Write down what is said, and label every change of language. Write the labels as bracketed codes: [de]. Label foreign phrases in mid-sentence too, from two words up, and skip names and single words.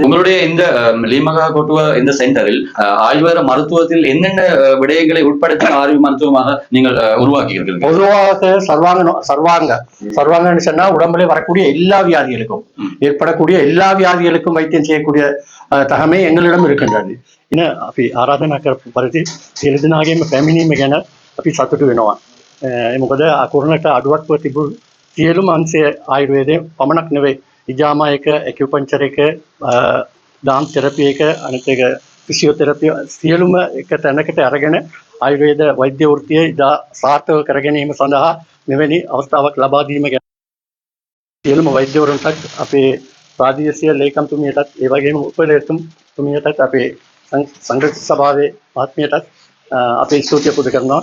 [ta] உங்களுடைய இந்த லீமகா கொட்டுவ இந்த சென்டரில் ஆயுர்வேத மருத்துவத்தில் என்னென்ன விடயங்களை உட்படுத்தி ஆய்வு மருத்துவமாக நீங்கள் உருவாக்கி இருக்கிறீர்கள்? பொதுவாக சர்வாங்கன்னு சொன்னா உடம்புல வரக்கூடிய எல்லா வியாதிகளுக்கும் ஏற்படக்கூடிய எல்லா வியாதிகளுக்கும் வைத்தியம் செய்யக்கூடிய தகமை எங்களிடம் இருக்கின்றது. [si] ඉන අපි ආරාධනා කරපු පරිදි සියලු දෙනාගේම පැමිණීම ගැන අපි සතුටු වෙනවා. මොකද අකුරණට අඩුවක්ව තිබුණු සියලුම අංශය ආයුර්වේදයේ පමණක් නෙවෙයි, ඉජාමා එක, ඇකියුපන්චර් එක, දාම් තෙරපි එක, අනිත් එක ෆිසියෝതെරපි සියලුම එක තැනකට අරගෙන ආයුර්වේද වෛද්‍ය වෘත්තිය ඉදා සාර්ථක කර ගැනීම සඳහා මෙවැනි අවස්ථාවක් ලබා දීම ගැන සියලුම වෛද්‍යවරුන්ටත් අපේ ප්‍රාදේශීය ලේකම්තුමියටත් ඒ වගේම උපලේකම්තුමියටත් අපේ සංඝ සභාවේ ආත්මයටත් අපේ ස්තුතිය පුද කරනවා.